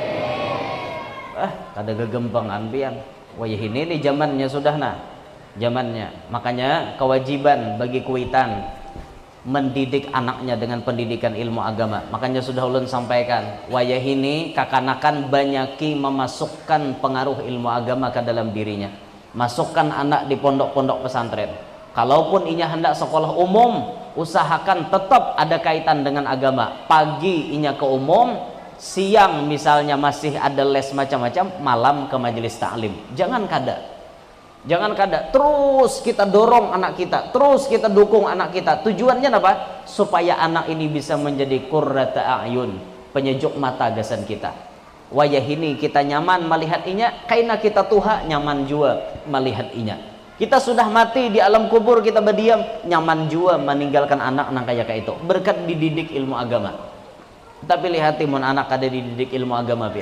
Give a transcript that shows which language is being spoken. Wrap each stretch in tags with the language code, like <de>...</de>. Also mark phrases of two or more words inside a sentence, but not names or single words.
<bjn>Kada gegempangan pian. Wayah ini nih zamannya sudah nah. Zamannya.</bjn> <id>Makanya kewajiban bagi kuitan mendidik anaknya dengan pendidikan ilmu agama.</id> <bjn>Makanya sudah ulun sampaikan, wayah ini kakanakan banyaki memasukkan pengaruh ilmu agama ke dalam dirinya. Masukkan anak di pondok-pondok pesantren. Kalaupun inya hendak sekolah umum, usahakan tetap ada kaitan dengan agama. Pagi inya ke umum, siang misalnya masih ada les macam-macam, malam ke majelis ta'lim. Jangan kada, terus kita dorong anak kita, terus kita dukung anak kita.</bjn> <id>Tujuannya apa? Supaya anak ini bisa menjadi</id> <ar>قرة أعين,</ar> <bjn>penyejuk mata gasan kita. Wayah ini kita nyaman melihat inya, kaina kita tuha nyaman jua melihat inya. Kita sudah mati di alam kubur, kita berdiam nyaman jua meninggalkan anak nang kayak itu. Berkat dididik ilmu agama. Tapi lihat timun anak kada dididik ilmu agama pian.</bjn>